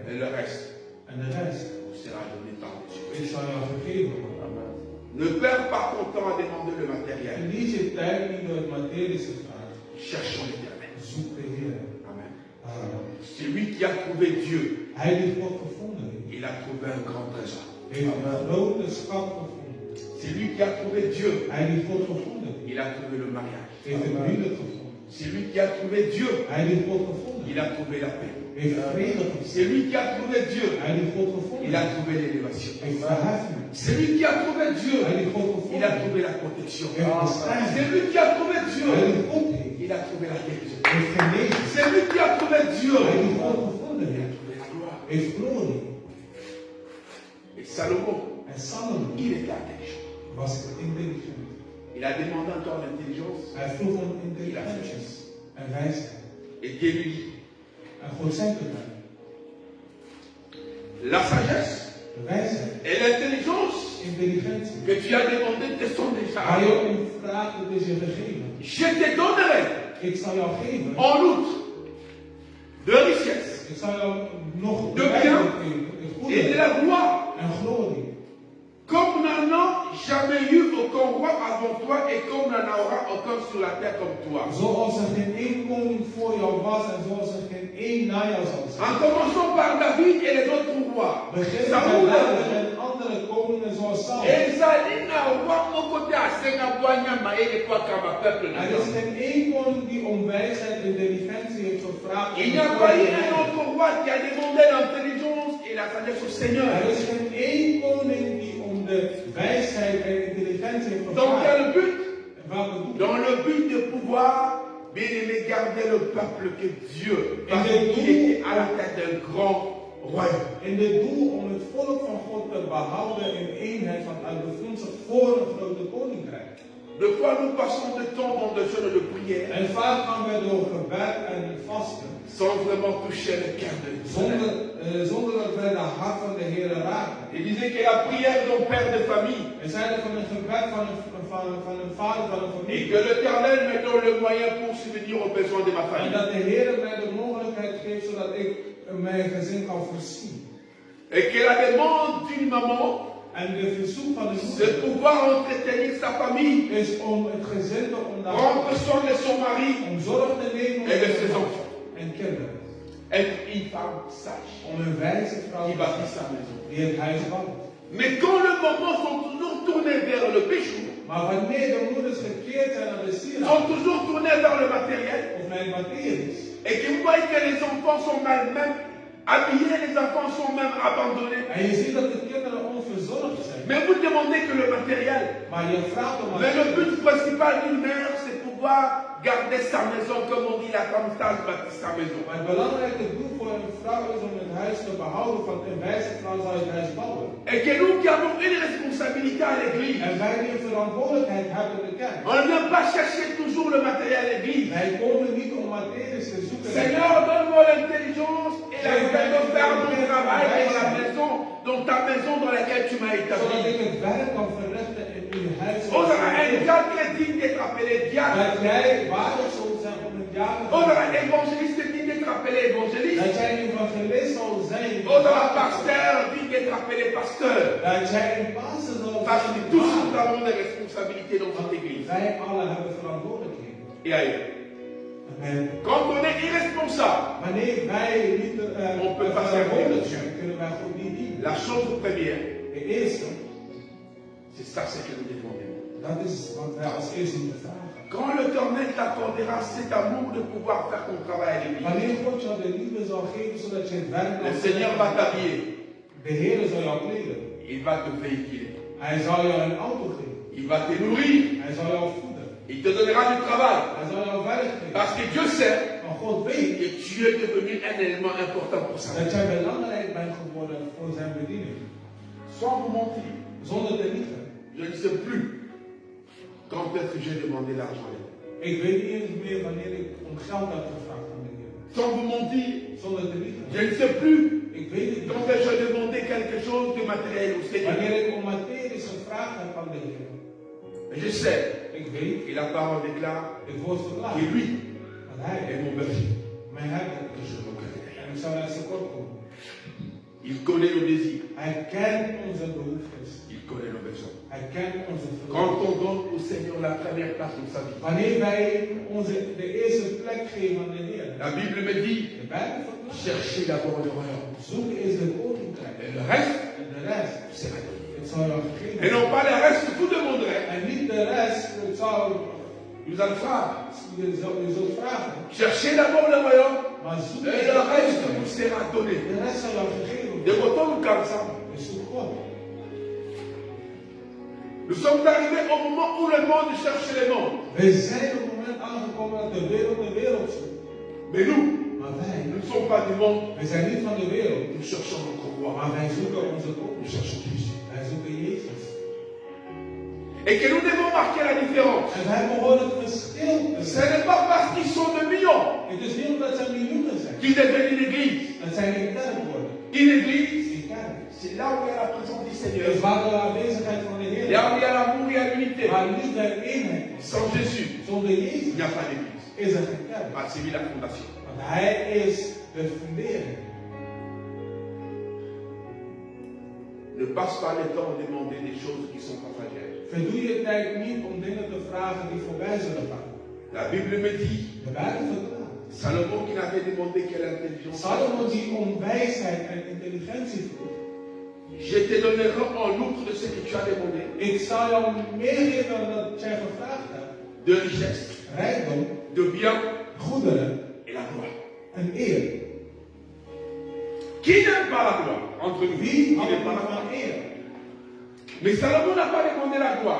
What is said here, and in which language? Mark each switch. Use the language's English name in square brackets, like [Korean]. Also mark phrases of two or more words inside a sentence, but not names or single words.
[French] Et le reste [Dutch] En de rest [French] vous sera donné par Dieu. [Dutch] is zal jou gegeven worden. [French] Ne perds pas ton temps à demander le matériel. [Dutch] Verlies je tijd niet door het materische vragen. [French] Cherchons l'éternel. [Dutch] Zoek de Heer. [French] Amen. [Dutch] Amen. [French] Celui qui a trouvé Dieu, [Dutch] Hij die God gevonden heeft, [French] il a trouvé un grand trésor. [Dutch] heeft een grote schat gevonden. [French] Celui qui a trouvé Dieu, [Dutch] Hij die God gevonden heeft, [French] il a trouvé le mariage. [Dutch] heeft het huwelijk gevonden. [French] Celui qui a trouvé Dieu, [Dutch] Hij die God gevonden [French] il [Dutch] heeft, [French] a trouvé la paix. [Dutch] heeft vrede gevonden. [French] Celui qui a trouvé Dieu, [Dutch] Hij die God gevonden [French] il a [Dutch] heeft, [French] trouvé l'élévation. [Dutch] heeft verheffing. [French] Celui qui a trouvé Dieu, [Dutch] Hij die God [French] il [Dutch] gevonden [French] a [Dutch] heeft, [French] trouvé la protection. [Dutch] heeft bescherming. [French] Celui qui a trouvé Dieu, [Dutch] Hij die God heeft, [French] il a trouvé la guérison. [Dutch] heeft genezing. [French] Celui qui a trouvé Dieu, [Dutch] Hij die God gevonden [French] il a [Dutch] heeft, [French] trouvé la gloire. [Dutch] heeft glorie. [French] Et Salomon, [Dutch] En Salomon [French] il était intelligent. [Dutch] was intelligent. [French] Il a demandé encore l'intelligence. [Dutch] Hij vroeg om intelligentie en wijsheid. [French] Et Dieu lui dit, [Dutch] En God zei tegen hem, [French] la sagesse [Dutch] de wijsheid, [French] et l'intelligence [Dutch] intelligentie, [French] que tu as demandé te sont déjà [Dutch] waar je [French] données. [Dutch] om vraagt, het is je gegeven. [French] Je te donnerai [Dutch] Ik zal jou geven. [French] en outre de richesse [Dutch] Ik zal jou nog [French] De [Dutch] wijsheid geven. En [French] et de [Dutch] goedheid [French] la gloire, [Dutch] en glorie. [French] comme n'en a jamais eu aucun roi avant toi et comme n'en aura aucun sur la terre comme toi. [Dutch] Zoals er geen één koning voor jou was en zoals er geen één na jou zal zijn. [French] En commençant par David et les autres rois, [Dutch] Begin met [French] Saoul [Dutch] David en andere koningen zoals Saul. [French] et [Dutch] Er is geen één koning die om wijsheid en intelligentie heeft gevraagd. [French] Il n'y a pas eu un autre roi qui a demandé l'intelligence et la sagesse au Seigneur. [Dutch] Er is geen één koning die om de wijsheid en intelligentie heeft [French] Dans [Dutch] gevraagd. [French] quel but? [Dutch] Welke doel? [French] Dans le but de pouvoir, bien aimé, garder le peuple que Dieu, parce qu'il était à la tête d'un grand royaume. [Dutch] In dit doel om het volk van God te behouden in eenheid, want hij bevindt zich voor een grote koninkrijk. [French] De fois nous passons de temps dans le jeûne de prière, [Dutch] En vaak gaan wij door gebed en vasten, [French] sans vraiment toucher le cœur de Dieu. [Dutch] zonder dat wij de hart van de Heer raken. [French] Il disait que la prière d'un père de famille, [Dutch] En zeiden van een gebed van een vader van een [French] et [Dutch] familie. [French] que l'Éternel me donne le moyen pour subvenir aux besoins de ma [Dutch] En [French] famille. [Dutch] dat de Heer mij de mogelijkheid geeft zodat ik mijn gezin kan voorzien. [French] Et que la demande d'une maman, [Dutch] En de verzoek van de [French] c'est [Dutch] moeder [French] pouvoir entretenir sa famille, [Dutch] is om het gezin te onderhouden, [French] prendre soin de son mari [Dutch] om zorg te nemen [French] et de [Dutch] voor [French] ses [Dutch] zijn [French] enfants. [Dutch] en kinderen. [French] Être une femme sage [Dutch] Om een wijze vrouw [French] qui [Dutch] te [French] bâtit [Dutch] zijn [French] sa maison. [Dutch] die het huis bouwt. [French] Mais quand le moment sont toujours tournés vers le péché, [Dutch] Maar wanneer de moeders gekeerd zijn naar de [French] sont [Dutch] sieraad [French] toujours tournés vers le matériel, [Dutch] of naar het materiële, [French] et que vous voyez que les enfants sont même habillés, les enfants sont même abandonnés. [Dutch] en je ziet dat de kinderen onverzorgd zijn. [French] Mais vous demandez que le matériel. [Dutch] Maar je vraagt om [French] Mais le but principal d'une mère, c'est pouvoir garder sa maison, comme on dit, la femme sage bâtit sa maison. [Dutch] Maar het belangrijke doel voor een vrouw is om het huis te behouden, want een wijze vrouw zal het huis bouwen. [French] Et que nous qui avons une responsabilité à l'église, [Dutch] En wij die een verantwoordelijkheid hebben in de kerk. [French] on ne vient pas chercher toujours le matériel à l'église. [Dutch] Wij komen niet om materies te zoeken. [French] Seigneur, donne-moi l'intelligence et la peine de faire mon travail dans la maison, dans ta maison dans laquelle tu m'as [Dutch] Zodat [French] établi. [Dutch] ik het werk kan verrichten in uw huis. [French] On aura un diacre digne d'être appelé diacre. [Dutch] Dat jij waardig zult zijn om het jaar te [French] On aura [Dutch] doen. [French] un évangéliste digne d'être appelé évangéliste. [Dutch] Dat jij een evangelist zal zijn. [French] On aura un pasteur digne d'être appelé pasteur. [Dutch] Dat jij een pastor zal [French] Parce que [Dutch] zijn. [French] tous nous avons des responsabilités dans cette église. [Dutch] Wij alle hebben verantwoordelijkheden. [French] Et ailleurs. [Dutch] Amen. [French] Quand on est irresponsable, [Dutch] Wanneer wij niet [French] On peut pas [Dutch] verantwoordelijk [French] servir. [Dutch] zijn, kunnen wij God niet dienen. [French] la chose première, [Dutch] De eerste, [French] c'est ça ce que nous devons demander. [Dutch] dat is wat wij als eerste moeten vragen. [French] Quand l'Éternel t'accordera cet amour de pouvoir faire ton travail à l'église, [Dutch] Wanneer God jou de liefde zal geven zodat je het werk [French] le [Dutch] kan [French] Seigneur va t'habiller, [Dutch] de Heer zal jou kleden. [French] il va te véhiculer, [Dutch] Hij zal jou een auto geven. [French] il va te nourrir, [Dutch] Hij zal jou voeden. [French] il te donnera du travail. [Dutch] Hij zal jou werk geven. [French] Parce que Dieu sait [Dutch] Maar God weet [French] que tu es devenu un élément important pour ça. [Dutch] dat jij belangrijk bent geworden voor zijn bediening. [French] Sans vous mentir, [Dutch] Zonder te liegen. [French] je ne sais plus quand est-ce que j'ai demandé l'argent. [Dutch] Ik weet niet eens meer wanneer ik om geld heb gevraagd aan de Heer. [French] Sans vous mentir, [Dutch] Zonder te liegen. [French] je ne sais plus [Dutch] Ik weet het [French] quand [Dutch] niet. [French] est-ce que j'ai demandé quelque chose de matériel au Seigneur. [Dutch] Wanneer ik om materies gevraagd heb aan de Heer. [French] Mais je sais, [Dutch] Ik weet, [French] et la parole déclare [Dutch] het woord verklaart. [French] que lui [Dutch] Dat Hij [French] est mon berger, [Dutch] mijn herder [French] que [Dutch] is. [French] je reconnais. [Dutch] En ik zal naar zijn kort komen. [French] Il connaît nos désirs, [Dutch] Hij kent onze behoeftes. [French] il connaît nos besoins. [Dutch] Hij kent onze [French] Quand [Dutch] verlangens. [French] on donne au Seigneur la première place dans sa vie, [Dutch] Wanneer wij de eerste plek geven aan de Heer. [French] la Bible me dit, [Dutch] De Bijbel verklaart. [French] cherchez d'abord le royaume. [Dutch] Zoek is de koninkrijk. [French] Et le reste, [Dutch] En de rest, [French] c'est donné. [Dutch] het zal jou gegeven [French] Et non pas le reste, vous demanderez. [Dutch] En niet de rest, het zal [French] Nous allons faire. [Dutch] je zult vragen. [French] Cherchez d'abord le royaume, [Dutch] Maar zoek [French] et [Dutch] is [French] le [Dutch] de [French] reste [Dutch] koninkrijk. [French] vous sera donné. [Dutch] De rest zal jou gegeven De worden. [French] retour comme ça. [Dutch] Dus zoek God. [French] Nous sommes arrivés au moment où le monde cherche le monde. [Dutch] We zijn op het moment aangekomen dat de wereld zoekt. [French] Mais nous, [Dutch] Maar wij, [French] nous ne sommes pas du monde. [Dutch] we zijn niet van de wereld. [French] Nous cherchons notre roi. [Dutch] Maar wij zoeken onze [French] Nous [Dutch] koning. [French] cherchons Jésus. [Dutch] Wij zoeken Jezus. [French] Et que nous devons marquer la différence. [Dutch] En wij behoren het verschil te [French] Ce [Dutch] zijn. [French] n'est pas parce qu'ils sont de millions [Dutch] Het is niet omdat zij miljoenen zijn. [French] qu'ils deviennent une église. [Dutch] Dat zij een kerk worden. [French] Une église, [Dutch] Een kerk. [French] c'est là où il y a la présence du [Dutch] Het [French] Seigneur. [Dutch] is waar de aanwezigheid van de Heer. [French] Là où il y a l'amour et la l'unité. [Dutch] Maar liefde en eenheid. [French] Sans Jésus, [Dutch] Zonder [French] il [Dutch] Jezus [French] n'y a pas d'église. [Dutch] is er geen kerk. [French] Ah, c'est lui la fondation. [Dutch] Want Hij is de fundering. [French] Ne passe pas le temps à demander des choses qui sont passagères. [Dutch] Verdoe je tijd niet om dingen te vragen die voorbij zullen gaan. [French] La Bible me dit, [Dutch] De Bijbel verklaart. [French] Salomon qui n'avait demandé que l'intelligence. [Dutch] Salomo die om wijsheid en intelligentie vroeg. [French] Je te donnerai en outre de ce que tu as demandé. [Dutch] Ik zal jou meer geven dan dat jij gevraagd hebt. [French] De richesse, [Dutch] Rijkdom, [French] de bien [Dutch] goederen [French] et la gloire. [Dutch] en eer. [French] Qui n'aime pas la gloire entre nous? [Dutch] Wie [French] Qui [Dutch] houdt [French] n'aime pas la [Dutch] van [French] gloire? [Dutch] eer? [French] Mais Salomon n'a pas demandé la gloire.